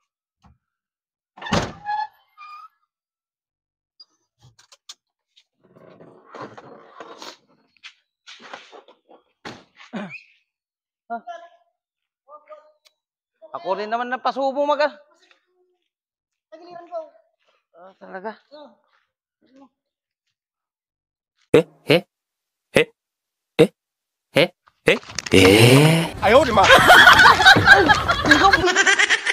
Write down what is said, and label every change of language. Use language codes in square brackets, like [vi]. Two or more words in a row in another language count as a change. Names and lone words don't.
[tl] Ako rin naman napasubo maga. Tagiliran ko. Talaga. Eh, eh, eh, eh, eh, eh, eh. [zh] 哎呦我的妈！